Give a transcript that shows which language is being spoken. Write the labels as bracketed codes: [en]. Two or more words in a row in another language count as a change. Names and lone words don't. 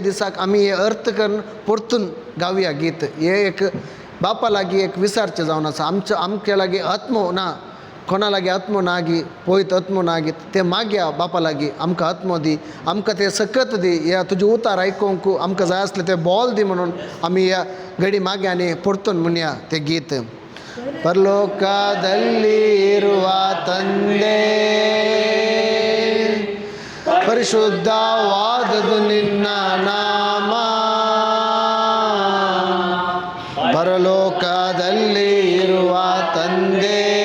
[kok] दिसाक आमी हे अर्थ करून परतून गावया गीत हे एक बापा लागीं एक विसारचें जावन आसा आमच्या लागीं आत्मो ना कोणा लागीं आत्मो ना गी पळयत आत्मो ना गी ते मागया बापा लागीं आमकां आत्मो दी आमकां ते सकत दी ह्या तुजे उतार आयकोंक आमकां जाय आसले ते बॉल दी म्हणून आमी ह्या घडी मागया आनी परतून म्हणया ते गीत [kn] ಪರಲೋಕದಲ್ಲಿ ಇರುವ ತಂದೆ ಪರಿಶುದ್ಧವಾದದು ನಿನ್ನ ನಾಮ ಪರಲೋಕದಲ್ಲಿ ಇರುವ ತಂದೆ